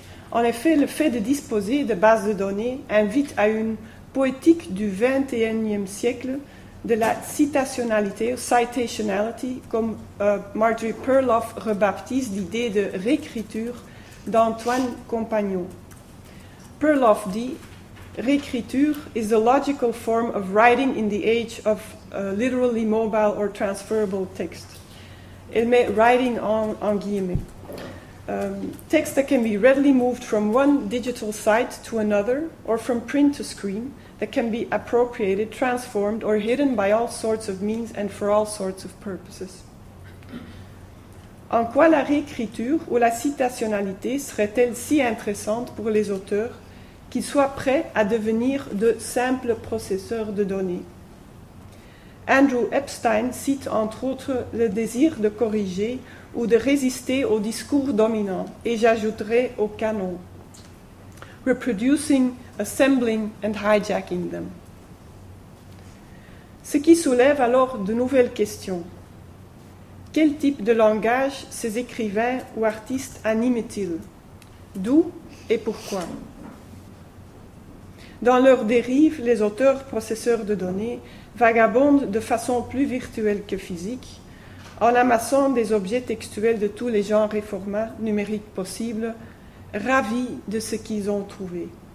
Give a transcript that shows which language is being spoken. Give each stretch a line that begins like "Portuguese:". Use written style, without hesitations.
French: En effet, le fait de disposer de bases de données invite à une poétique du XXIe siècle de la citationnalité, citationality, comme Marjorie Perloff rebaptise l'idée de réécriture d'Antoine Compagnon. Perloff dit
English: « Réécriture is the logical form of writing in the age of literally mobile or transferable text ».
French: Elle met « writing » en guillemets.
English: Text that can be readily moved from one digital site to another or from print to screen, that can be appropriated, transformed or hidden by all sorts of means and for all sorts of purposes.
French: En quoi la réécriture ou la citationnalité serait-elle si intéressante pour les auteurs qu'ils soient prêts à devenir de simples processeurs de données? Andrew Epstein cite entre autres le désir de corriger ou de résister au discours dominant, et j'ajouterai au canon.
English: Reproducing, assembling and hijacking them.
French: Ce qui soulève alors de nouvelles questions. Quel type de langage ces écrivains ou artistes animent-ils? D'où et pourquoi? Dans leur dérive, les auteurs processeurs de données vagabondent de façon plus virtuelle que physique, en amassant des objets textuels de tous les genres et formats numériques possibles, ravis de ce qu'ils ont trouvé.